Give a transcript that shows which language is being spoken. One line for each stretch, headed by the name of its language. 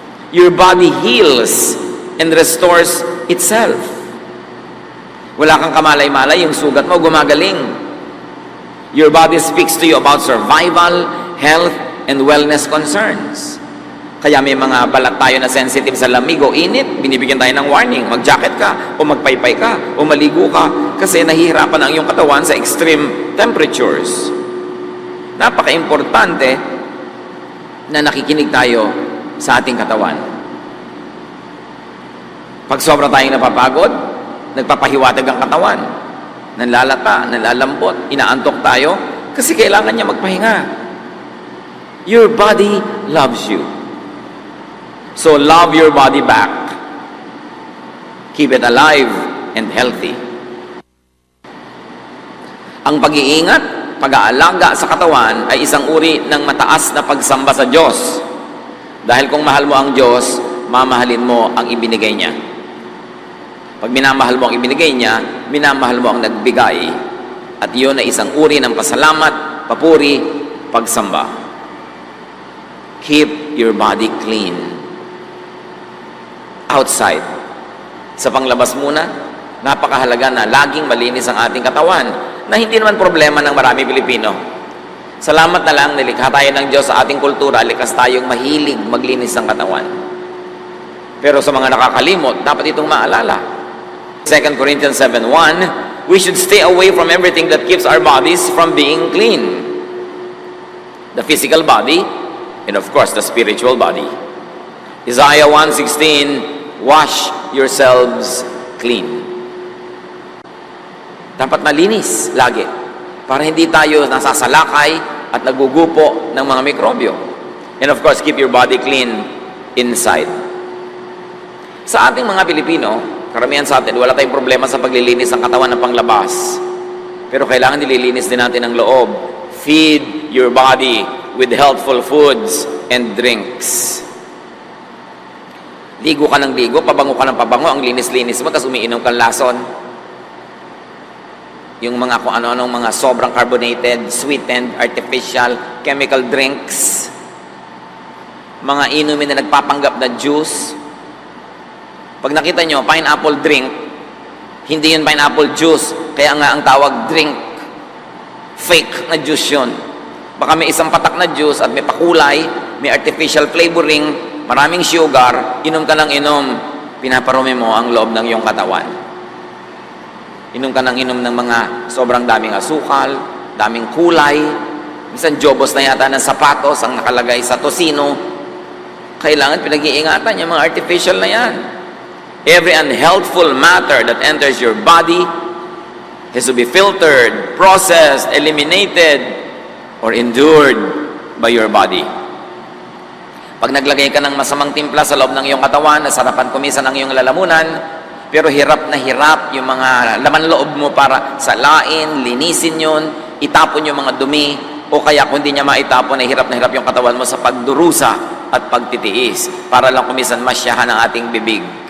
English: Your body heals and restores itself.
Filipino: Wala kang kamalay-malay, yung sugat mo gumagaling.
English: Your body speaks to you about survival, health, and wellness concerns.
Filipino: Kaya may mga balat tayo na sensitive sa lamig o init, binibigyan tayo ng warning, mag-jacket ka, o magpaypay ka, o maligo ka, kasi nahihirapan ang iyong katawan sa extreme temperatures. Napaka-importante na nakikinig tayo sa ating katawan. Pag sobra tayong napapagod, nagpapahiwatig ang katawan, nanlalata, nanlalambot, inaantok tayo, kasi kailangan niya magpahinga.
English: Your body loves you. So love your body back. Keep it alive and healthy.
Filipino: Ang pag-iingat, pag-aalaga sa katawan ay isang uri ng mataas na pagsamba sa Diyos. Dahil kung mahal mo ang Diyos, mamahalin mo ang ibinigay niya. Pag minamahal mo ang ibinigay niya, minamahal mo ang nagbigay. At iyon ay isang uri ng pasalamat, papuri, pagsamba.
English: Keep your body clean.
Filipino: Outside. Sa panglabas muna, napakahalaga na laging malinis ang ating katawan na hindi naman problema ng marami Pilipino. Salamat na lang, nilikha tayo ng Diyos sa ating kultura, likas tayong mahilig maglinis ng katawan. Pero sa mga nakakalimot, dapat itong maalala.
English: 2 Corinthians 7:1, we should stay away from everything that keeps our bodies from being clean. The physical body, and of course, the spiritual body. Isaiah 1:16, wash yourselves clean.
Filipino: Dapat malinis lagi para hindi tayo nasasalakay at nagugupo ng mga mikrobyo.
English: And of course, keep your body clean inside.
Filipino: Sa ating mga Pilipino, karamihan sa atin, wala tayong problema sa paglilinis ng katawan ng panglabas. Pero kailangan nililinis din natin ang loob.
English: Feed your body with healthful foods and drinks.
Filipino: Ligo ka ng ligo, pabango ka ng pabango, ang linis-linis mo, tapos umiinom kang lason. Yung mga kung ano-anong mga sobrang carbonated, sweetened, artificial, chemical drinks. Mga inumin na nagpapanggap na juice. Pag nakita nyo, pineapple drink, hindi yun pineapple juice, kaya nga ang tawag drink. Fake na juice yun. Baka may isang patak na juice at may pakulay, may artificial flavoring, maraming sugar, inom ka ng inom, pinaparumi mo ang loob ng iyong katawan. Inom ka ng inom ng mga sobrang daming asukal, daming kulay, minsan jobos na yata ng sapatos ang nakalagay sa tosino. Kailangan pinag-iingatan yung mga artificial na yan.
English: Every unhealthful matter that enters your body has to be filtered, processed, eliminated, or endured by your body.
Filipino: Pag naglagay ka ng masamang timpla sa loob ng iyong katawan, nasarapan kumisan ang iyong lalamunan, pero hirap na hirap yung mga laman loob mo para salain, linisin yun, itapon yung mga dumi, o kaya kung hindi niya maitapon, na hirap yung katawan mo sa pagdurusa at pagtitiis, para lang kumisan masyahan ang ating bibig.